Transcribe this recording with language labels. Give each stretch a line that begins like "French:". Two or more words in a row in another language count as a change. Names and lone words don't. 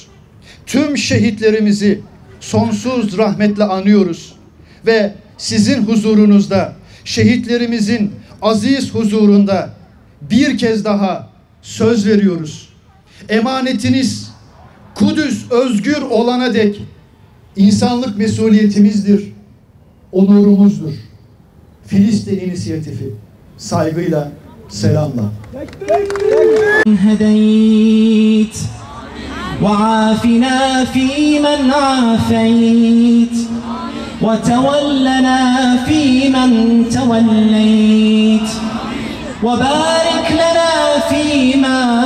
Turkish: Tüm şehitlerimizi sonsuz rahmetle anıyoruz ve sizin huzurunuzda, şehitlerimizin aziz huzurunda bir kez daha söz veriyoruz. Emanetiniz Kudüs özgür olana dek insanlık mesuliyetimizdir, onurumuzdur. Filistin inisiyatifi saygıyla, selamla.
Arabic: هديت وعافنا فيمن عافيت وتولنا فيمن توليت وبارك لنا فيما